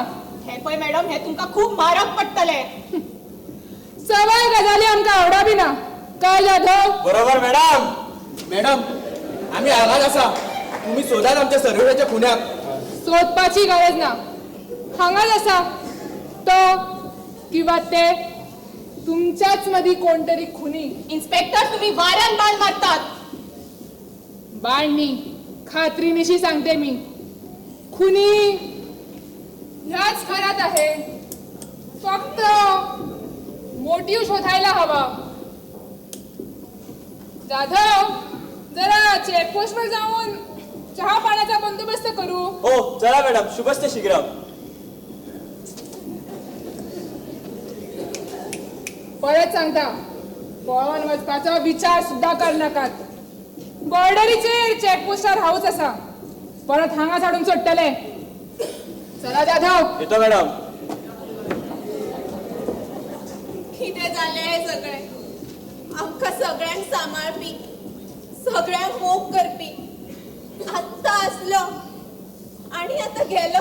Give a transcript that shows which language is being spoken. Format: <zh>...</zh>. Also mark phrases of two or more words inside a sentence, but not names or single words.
<kok>हे पळय मॅडम, हे तुमकां खूप म्हारग पडटले. सवाय गजाली आमकां आवडा बी ना.</kok> <mr>काय जाधव?</mr> <kok>बरोबर मॅडम. मॅडम आम्ही हांगाच असा. तुम्ही सोदात आमच्या सर्वेच्या खुन्याक. सोदपाची गरज ना. हांगाच असा. तो किंवा ते तुमच्याच मधी कोणतरी खुनी. इन्स्पेक्टर, तुम्ही वाऱ्यान बाण मारतात.</kok> <mr>बाणनी खात्रीनिशी सांगते मी, खुनी ह्याच घरात आहे. फक्त मोटिव्ह शोधायला हवा. जाधव, जरा चेकपोस्टवर जाऊन चहा पाण्याचा बंदोबस्त करू. हो चला मॅडम,</mr> <sa>शुभस्ते शीघ्र.</sa> <kok>परत सांगता, पळून वचपाचा विचार सुद्धा कर नाकात. बॉर्डरीचेर चेकपोस्टार हाऊस असा. परत हांगा हाडून सोडटले. चला जाधव.</kok> <mr>येतो मॅडम.</mr> <kok>कितें जालें हें सगळें? आमकां सगळ्यांक सांबाळपी, सगळ्यांक मोग करपी आत्ता आसलो आनी आतां गेलो.</kok>